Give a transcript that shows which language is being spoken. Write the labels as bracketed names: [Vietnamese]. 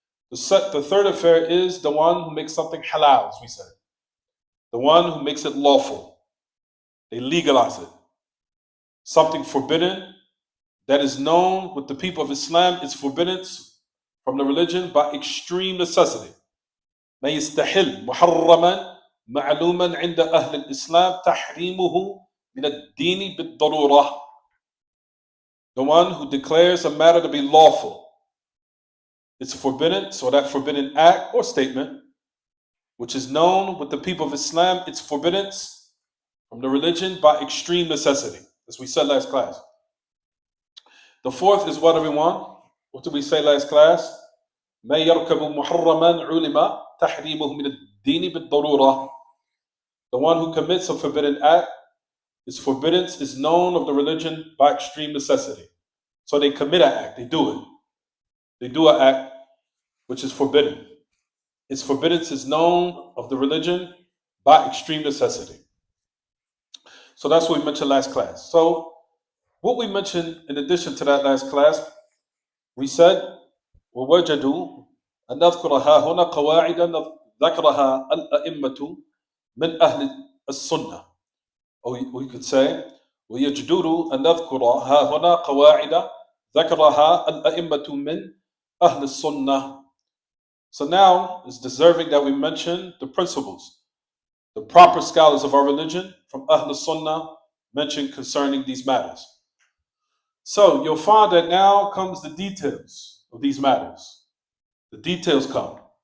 [English] The third affair is the one who makes something halal, as we said. The one who makes it lawful. They legalize it. Something forbidden that is known with the people of Islam is forbidden from the religion by extreme necessity. [Arabic] ما يستحل محرما معلوما عند أهل الإسلام تحريمه من الدين بالضرورة. [English] The one who declares a matter to be lawful, it's forbidden, so that forbidden act or statement, which is known with the people of Islam, it's forbidden from the religion by extreme necessity, as we said last class. The fourth is what, everyone? What did we say last class? [Arabic] ما يركب محرما علم تحريمه من الدين بالضرورة. [English] The one who commits a forbidden act, its forbidden is known of the religion by extreme necessity. So they commit an act, they do it. They do an act which is forbidden. Its forbidden is known of the religion by extreme necessity. So that's what we mentioned last class. So what we mentioned in addition to that last class, we said, [Arabic] ووجدوا أن نذكرها هنا قواعد ذكرها الأئمة من أهل السنة. [English] Or we could say, [Arabic] ويجدر أن نذكرها هنا قواعد ذكرها الأئمة من أهل السنة. [English] So now it's deserving that we mention the principles. The proper scholars of our religion from Ahl Sunnah mentioned concerning these matters. So you'll find that now comes the details of these matters. The details come.